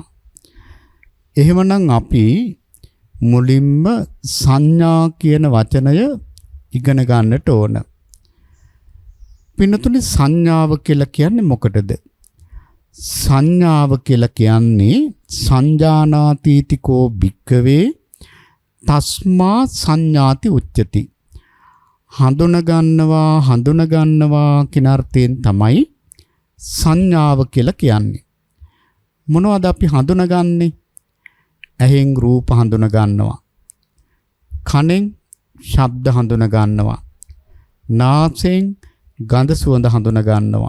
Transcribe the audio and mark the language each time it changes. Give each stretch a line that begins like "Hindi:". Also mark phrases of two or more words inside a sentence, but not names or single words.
Sinhala: එහෙමනම් අපි මුලින්ම සංඥා කියන වචනය ඉගෙන ගන්නට ඕන. පින්නතුනි සංඥාව කියලා කියන්නේ මොකටද? සංඥාව කියලා කියන්නේ
Pali: සංජානාතීතිකෝ භික්කවේ තස්මා සංඥාති උච්චති.
Sinhala: හඳුනගන්නවා කියන අර්ථයෙන් තමයි සංඥාව කියලා කියන්නේ. මොනවද අපි හඳුනගන්නේ? ඇහෙන් රූප හඳුනගන්නවා. කනෙන් ශබ්ද හඳුනගන්නවා. නාසයෙන් ගඳ සුවඳ හඳුනගන්නවා.